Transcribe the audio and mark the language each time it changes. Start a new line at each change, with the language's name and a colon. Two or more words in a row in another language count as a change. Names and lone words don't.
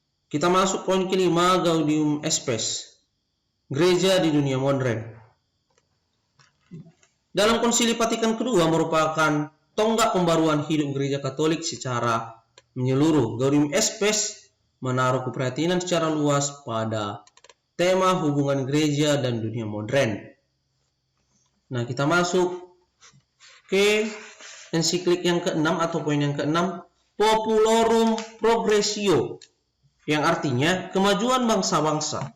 Indonesian: Kita masuk poin kelima, Gaudium et Spes, gereja di dunia modern. Dalam Konsili Vatikan kedua merupakan tonggak pembaruan hidup gereja Katolik secara menyeluruh. Gaudium et Spes menaruh keprihatinan secara luas pada tema hubungan gereja dan dunia modern. Nah, kita masuk ke ensiklik yang keenam atau poin yang keenam, Populorum Progressio, yang artinya kemajuan bangsa-bangsa.